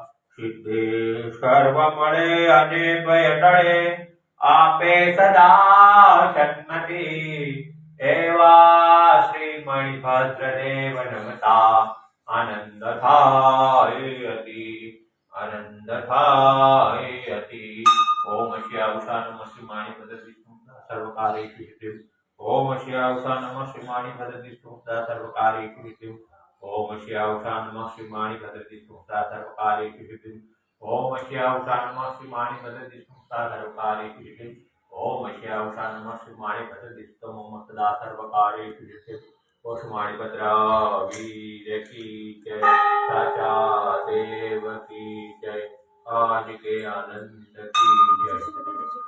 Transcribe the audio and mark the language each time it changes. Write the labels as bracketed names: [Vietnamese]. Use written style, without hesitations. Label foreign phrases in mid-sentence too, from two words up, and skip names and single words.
[Gujarati] સિદ્ધિ સર્વ મળે અને ભય ટળે, આપે સદા સન્મતિ, એવા શ્રી મણિભદ્રદેવ નમતા આનંદ થાય અતિ, આનંદ થાય અતિ। [Sanskrit] ઓમ શ્યાવસા નમઃ શ્રી મણિભદ્ર વિષ્ણુ સર્વકાર્યેષુ સિદ્ધિ। ઓમ શ્યાવસા નમઃ શ્રી મણિભદ્ર વિષ્ણુ સર્વકાર્યેષુ સિદ્ધિ। ओम श्यावसा नमः श्री मणिभद्र विष्णु सर्वकार्येषु सिद्धिं। ओम श्यावसा नमः श्री मणिभद्र विष्णु सर्वकार्येषु सिद्धिं। ओम श्यावसा नमः श्री मणिभद्र विष्णु मम सदा सर्वकार्येषु सिद्धिं। [Hindi] ओम मणिभद्र वीर की जय, साचा देव की जय, आज के आनंद की जय।